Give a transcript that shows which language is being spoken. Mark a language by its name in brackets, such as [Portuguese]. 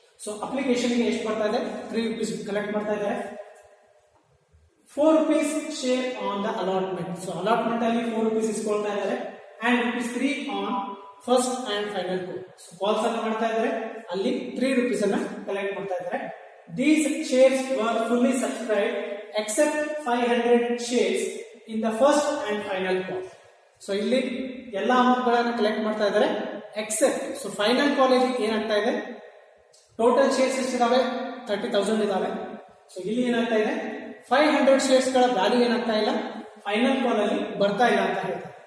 [Kannada] So application ಗೆ ಎಷ್ಟು ಬರ್ತಾ ಇದೆ, ₹3 ಕಲೆಕ್ಟ್ ಮಾಡ್ತಾ ಇದ್ದಾರೆ. ₹4 [English] Share on the allotment. [Kannada] So allotment ಅಲ್ಲಿ ₹4 ಇಸ್ಕೊಳ್ತಾ ಇದ್ದಾರೆ. [English] And ₹3 on first and final call. [Kannada] So calls ಅನ್ನ ಮಾಡ್ತಾ ಇದ್ದಾರೆ, ಅಲ್ಲಿ ₹3 ಅನ್ನ ಕಲೆಕ್ಟ್ ಮಾಡ್ತಾ ಇದ್ದಾರೆ. [English] These shares were fully subscribed except 500 shares in the first and final call. [Kannada] So ಇಲ್ಲಿ ಎಲ್ಲಾ ಅಮೌಂಟ್ ಗಳನ್ನ ಕಲೆಕ್ಟ್ ಮಾಡ್ತಾ ಇದ್ದಾರೆ ಎಕ್ಸೆಪ್ಟ್ ಸೊ ಫೈನಲ್ ಕಾಲ್ ಅಲ್ಲಿ ಏನಾಗ್ತಾ ಇದೆ, ಟೋಟಲ್ ಶೇರ್ಸ್ ಎಷ್ಟಿದಾವೆ, 30,000 ಇದಾವೆ. ಸೊ ಇಲ್ಲಿ ಏನಾಗ್ತಾ ಇದೆ, 500 ಶೇರ್ಸ್ ಗಳ ವ್ಯಾಲ್ಯೂ ಏನಾಗ್ತಾ ಇಲ್ಲ, ಫೈನಲ್ ಕಾಲ್ ಅಲ್ಲಿ ಬರ್ತಾ ಇಲ್ಲ ಅಂತ ಹೇಳ್ತಾರೆ.